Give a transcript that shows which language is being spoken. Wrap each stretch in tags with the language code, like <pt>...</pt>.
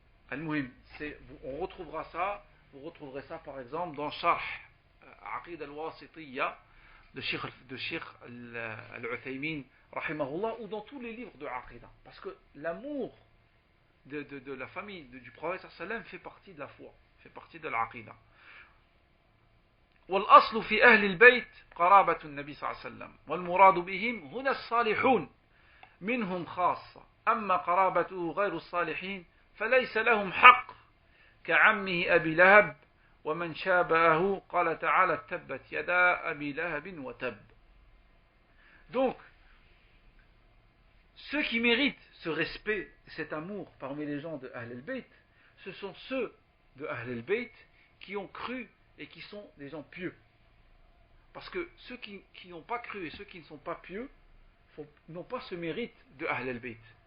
<fr>Al-Muhim, vous retrouverez ça par exemple dans Sharh Aqid al-Wasitiyya de Sheikh al-Uthaymin rahimahullah, ou dans tous les livres de Aqidah, parce que l'amour de la famille du prophète sallam fait partie de la foi, fait partie de l'Aqidah.</fr> <ar>والأصل في أهل البيت قرابة النبي صلى الله عليه وسلم والمراد بهم هنا الصالحون منهم خاصة أما قرابته غير الصالحين فليس لهم حق كعمه أبي لهب ومن شابهه قال تعالى تبت يدا أبي لهب وتب.</ar> <fr>Donc ceux qui méritent ce respect, cet amour parmi les gens de Ahl al-Bayt, ce sont ceux de Ahl al-Bayt qui ont cru et qui sont des gens pieux. Parce que ceux qui n'ont pas cru et ceux qui ne sont pas pieux n'ont pas ce mérite de Ahl al-Bayt.</fr>